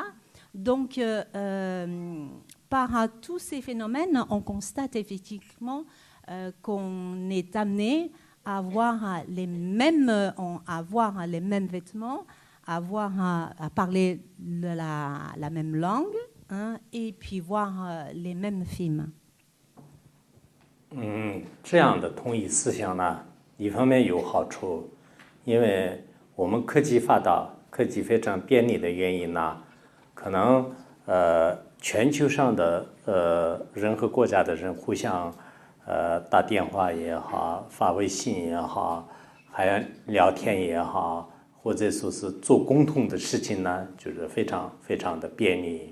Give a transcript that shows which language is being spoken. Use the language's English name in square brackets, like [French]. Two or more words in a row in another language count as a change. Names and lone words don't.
[French] Donc, par tous ces phénomènes, on constate effectivement qu'on est amené à avoir les mêmes vêtements, à parler la même langue, et puis voir les mêmes films. [Chinese] 这样的统一思想呢，一方面有好处，因为我们科技发达、科技非常便利的原因呢，可能全球上的任何国家的人互相打电话也好，发微信也好，还有聊天也好，或者说是做共同的事情呢，就是非常非常的便利。